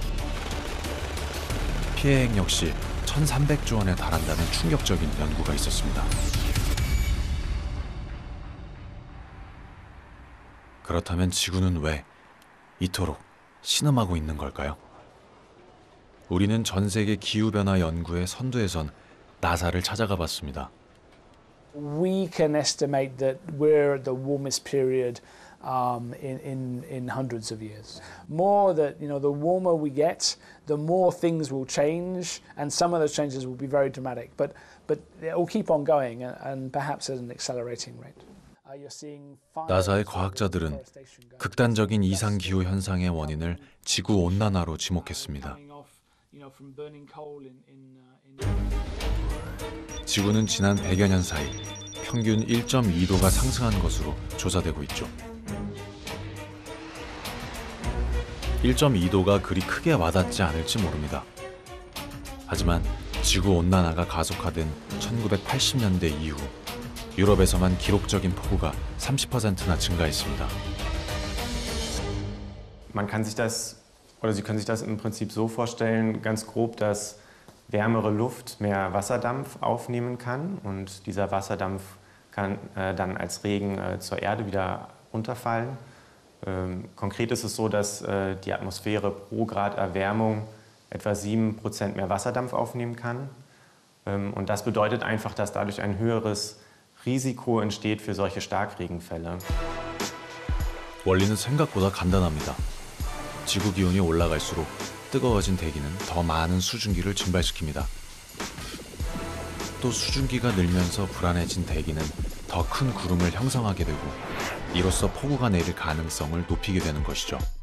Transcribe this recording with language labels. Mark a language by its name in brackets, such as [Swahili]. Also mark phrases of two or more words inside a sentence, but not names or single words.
[Korean] 피해액 역시 1,300조 원에 달한다는 충격적인 연구가 있었습니다. 그렇다면 지구는 왜 이토록 신음하고 있는 걸까요? 우리는 전 세계 기후변화 연구의 선두에 선 나사를 찾아가 봤습니다. [English] We can estimate that we're at the warmest period in hundreds of years. More that, the warmer we get, the more things will change, and some of those changes will be very dramatic. But it will keep on going, and perhaps at an accelerating rate. [Korean] 나사의 과학자들은 극단적인 이상기후 현상의 원인을 지구 온난화로 지목했습니다. 지구는 지난 100여 년 사이 평균 1.2도가 상승한 것으로 조사되고 있죠. 1.2도가 그리 크게 와닿지 않을지 모릅니다. 하지만 지구온난화가 가속화된 1980년대 이후 유럽에서만 기록적인 폭우가 30%나 증가했습니다. [German] Man kann sich das, oder Sie können sich das im Prinzip so vorstellen, ganz grob, dass wärmere Luft mehr Wasserdampf aufnehmen kann und dieser Wasserdampf kann dann als Regen zur Erde wieder runterfallen. Konkret ist es so, dass die Atmosphäre pro Grad Erwärmung etwa 7% mehr Wasserdampf aufnehmen kann. Und das bedeutet einfach, dass dadurch ein höheres Risiko entsteht für solche Starkregenfälle. [Korean] 원리는 생각보다 간단합니다. 지구 기온이 올라갈수록 뜨거워진 대기는 더 많은 수증기를 증발시킵니다. 또 수증기가 늘면서 불안해진 대기는 더 큰 구름을 형성하게 되고 이로써 폭우가 내릴 가능성을 높이게 되는 것이죠.